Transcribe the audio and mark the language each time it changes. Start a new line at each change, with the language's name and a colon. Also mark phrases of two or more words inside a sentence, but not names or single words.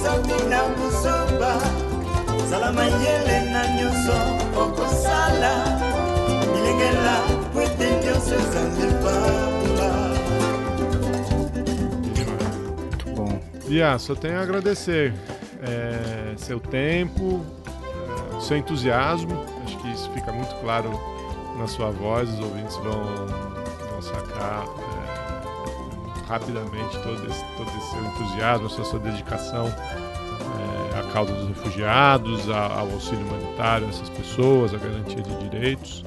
Portuguese: mina busoba salama yele na nyonso okosala milengela kwete nyonso ezalebamba. Bia, só tenho a agradecer seu tempo, seu entusiasmo. Acho que isso fica muito claro na sua voz. Os ouvintes vão sacar rapidamente todo esse seu entusiasmo, a sua dedicação à causa dos refugiados, ao auxílio humanitário a essas pessoas, à garantia de direitos.